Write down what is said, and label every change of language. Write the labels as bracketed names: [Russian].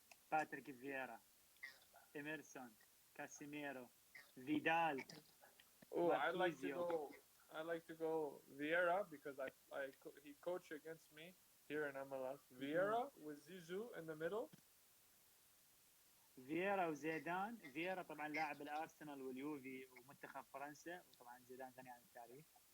[Arabic] باتريك فييرا، إميرسون، كاسيميرو، فيدال. [English] Oh, I like to go Vieira because he coached against me here in MLS. Vieira with Zizou in the middle. [Arabic] فييرا وزيدان. فييرا طبعا لاعب الارسنال واليوفي ومنتخب فرنسا، وطبعا زيدان غني عن التعريف.